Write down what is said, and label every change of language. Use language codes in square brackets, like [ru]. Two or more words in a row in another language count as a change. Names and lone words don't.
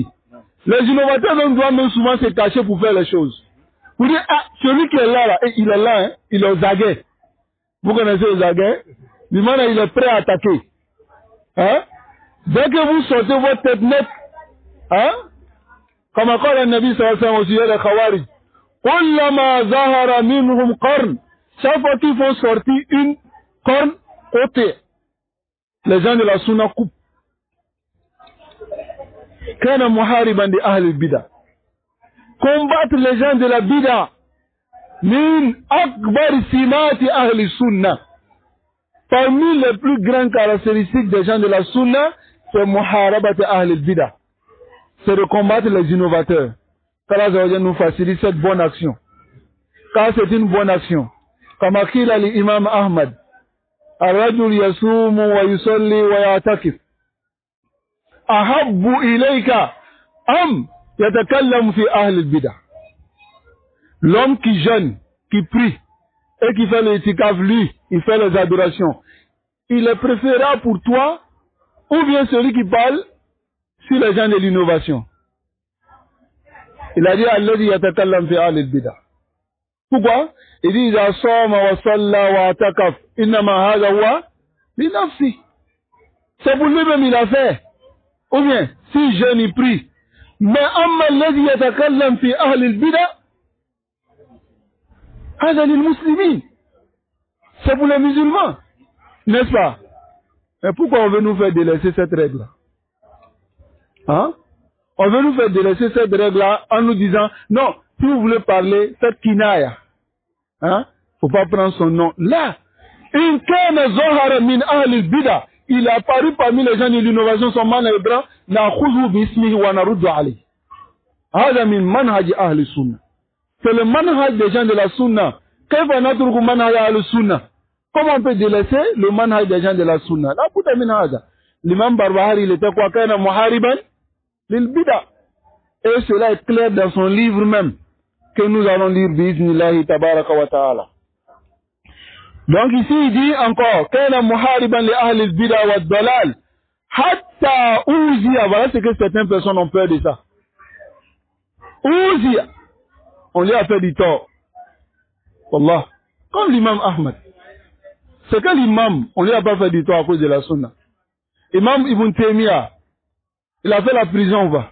[fr] Les innovateurs doivent même souvent se cacher pour faire les choses. Vous dites, ah, celui qui est là, il est là, hein, il est aux aguets. Vous connaissez aux aguets? Il est prêt à attaquer. Hein? Dès que vous sortez votre tête nette, hein? Comme encore le Nabi [ar] صلى الله عليه وسلم [fr] au sujet des Khawarij. [ar] كلما ظهر منهم قرن. [fr] Chaque fois qu'ils font sortir une corne côté, les gens de la sunna coupent. [ar] كان محاربا de أهل البدع. [fr] Combattre les gens de la bida. [ar] من أكبر سمات أهل السنة. [fr] Parmi les plus grandes caractéristiques des gens de la sunna, c'est [ar] محاربة أهل البدع. [fr] C'est de combattre les innovateurs. qu'Allah nous facilite cette bonne action. Car c'est une bonne action. Comme a dit l'imam Ahmad, [ar] الرجل يصوم ويصلي ويعتكف أحب إليك أم يتكلم في أهل البدع. [fr] L'homme qui jeûne, qui prie et qui fait l'itikaf, lui, il fait les adorations. Il est préférable pour toi ou bien celui qui parle sur les gens de l'innovation. Il a dit [ar] الذي يتكلم في أهل البدعة. [fr] Pourquoi? Il dit [ar] إذا صام وصلى واعتكف إنما هذا هو لنفسه. [fr] C'est pour lui-même il a fait. Ou bien si jeune il prie. [ar] Mais أما الذي يتكلم في أهل البدعة هذا للمسلمين. [fr] C'est pour les musulmans. N'est-ce pas? Mais pourquoi on veut nous faire délaisser cette règle-là? Hein? On veut nous faire délaisser cette règle-là en nous disant, non, si vous voulez parler, faites kinaya. Hein? Faut pas prendre son nom. Là, [ar] إن كان ظهر من أهل البدعة. [fr] Il est apparu parmi les gens de l'innovation, son man est blanc, [ar] نأخذ باسمه ونرد عليه. هذا من منهج أهل السنة. [fr] C'est le manhaj des gens de la sunna. [ar] كيف نترك منهج أهل السنة? [fr] Comment on peut délaisser le manhaj des gens de la sunna? Là, pour terminer, l'imam Barbahari, il était quoi? [ar] كان محاربا للبدعة. [fr] Et cela est clair dans son livre même, que nous allons lire, [ar] بإذن الله تبارك وتعالى. [fr] Donc ici, il dit encore, [ar] كان محاربا لأهل البدعة والضلال حتى أوذي. [fr] Voilà ce que certaines personnes ont peur de ça. Ouziya. On lui a fait du tort. Wallah. Comme l'imam Ahmad. C'est que l'imam, on lui a pas fait du tort à cause de la sunna. Imam Ibn Taymiyyah, il a fait la prison, va.